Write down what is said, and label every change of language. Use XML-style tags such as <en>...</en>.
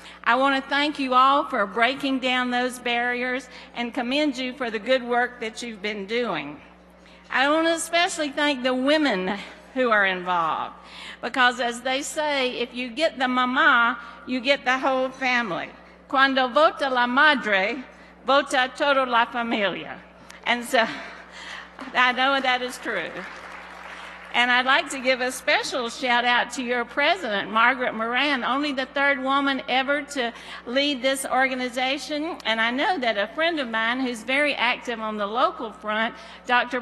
<en>I want to thank you all for breaking down those barriers and commend you for the good work that you've been doing. I want to especially thank the women who are involved, because as they say, if you get the mama, you get the whole family.</en> <es>Cuando vota la madre, vota toda la familia.</es> <en>And so I know that is true. And I'd like to give a special shout out to your president, Margaret Moran, only the 3rd woman ever to lead this organization. And I know that a friend of mine who's very active on the local front, Dr.</en>